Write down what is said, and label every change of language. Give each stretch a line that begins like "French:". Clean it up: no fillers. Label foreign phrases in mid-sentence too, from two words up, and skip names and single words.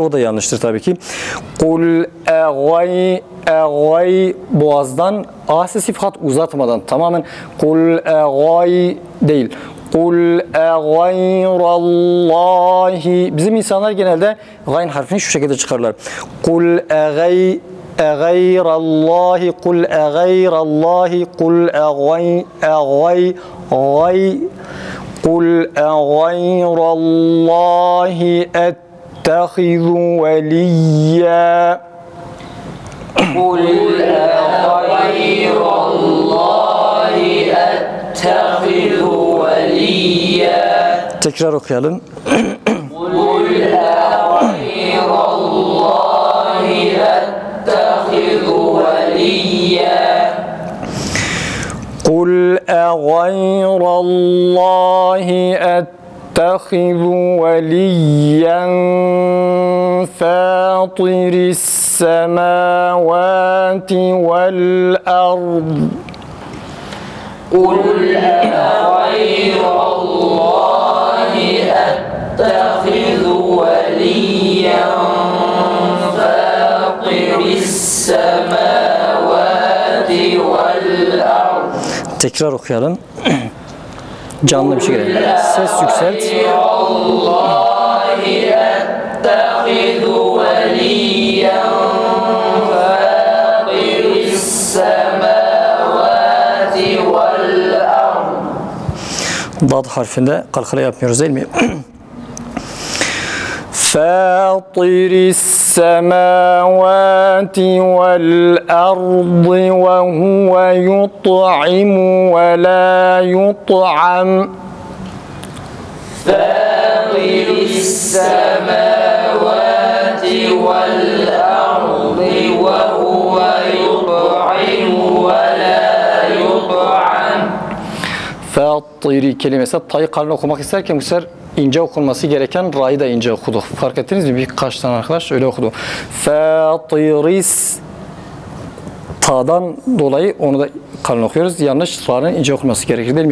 Turkish: O da yanlıştır tabii ki.
Arabic: قل أغي
Turkish: boğazdan A sesi, fakat uzatmadan. Tamamen
Arabic: قل أغي
Turkish: değil.
Arabic: قل أغير الله.
Turkish: Bizim insanlar genelde gayn harfini şu şekilde çıkarlar.
Arabic: قل أغير الله، قل أغير الله، قل أغي. قُلْ أَغَيْرَ اللّٰهِ أَتَّخِذُ وَلِيًّا. قُلْ أَغَيْرَ اللّٰهِ أَتَّخِذُ وَلِيًّا.
Turkish: Tekrar okuyalım.
Arabic: قُلْ أَغَيْرَ اللّٰهِ أَتَّخِذُ وَلِيًّا. قُلْ أَغَيْرَ اللّٰهِ أَتَّخِذُ وَلِيًّا فَاطِرِ السَّمَاوَاتِ وَالْأَرْضِ. قُلْ أَغَيْرَ اللّٰهِ أَتَّخِذُ وَلِيًّا فَاطِرِ السَّمَاوَاتِ وَالْأَرْضِ.
Turkish: Tekrar okuyalım. Canlı bir şekilde. Ses yükselt.
Arabic: الله أتخذ وليا فاطر السماوات والأرض.
Turkish: Dad harfinde kalkala yapmıyoruz değil mi?
Arabic: فاطر السماوات والأرض وهو يطعم ولا يطعم. فاطر السماوات والأرض وهو يطعم ولا يطعم.
Turkish: Fatiri kelimesi ta'yı kalın okumak isterken bu sefer ince okunması gereken ra'yı da ince okuduk. Fark ettiniz mi? Birkaç tane arkadaş öyle okudu. Fatiris, ta'dan dolayı onu da kalın okuyoruz. Yanlış, ra'nın ince okunması gerekir değil mi?